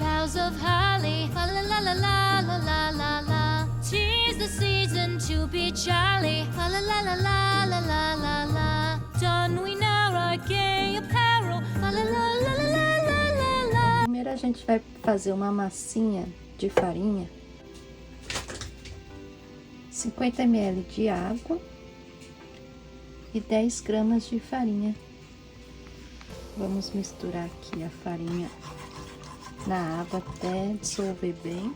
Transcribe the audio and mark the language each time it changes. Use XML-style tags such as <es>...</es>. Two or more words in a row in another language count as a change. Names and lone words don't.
<en>boughs of holly. Fa la la la la la la la la. 'Tis the season to be jolly. Fa la la la la la la la la. Don we now our gay apparel. Fa la la la la la la la.</en> <pt>Primeiro a gente vai fazer uma massinha de farinha. 50 ml de água e 10 gramas de farinha. Vamos misturar aqui a farinha na água até dissolver bem.</pt>